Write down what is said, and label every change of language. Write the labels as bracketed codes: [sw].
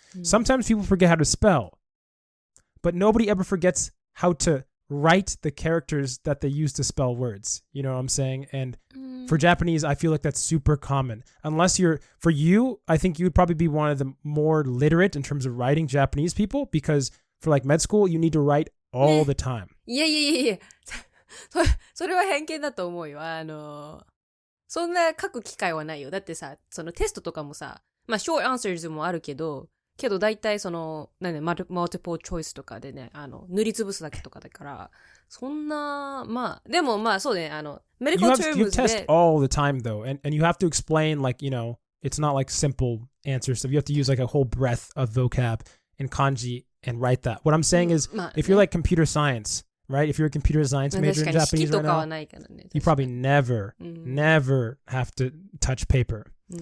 [en] Sometimes people forget how to spell, but nobody ever forgets how to write the characters that they use to spell words. You know what I'm saying? And for Japanese, I feel like that's super common. For you, I think you would probably be one of the more literate in terms of writing Japanese people, because for like med school, you need to write all the time. [ja] いやいやいやいやそれは偏見だと思うよ。そんな書く機会はないよ。だってさ、そのテストとかもさ、まあ [en] short answers [ja] もあるけど大体その、 [en] multiple choice [ja] とかでね、塗りつぶすだけとかだから、そんな、まあ、でもまあそうね、 [en] medical terms [ja] で。 [en] You test all the time though, and you have to explain like, it's not like simple answer stuff. You have to use like a whole breadth of vocab and kanji and write that. What I'm saying is, if you're like computer science, right? If you're a computer science major in Japanese right now, you probably never have to touch paper.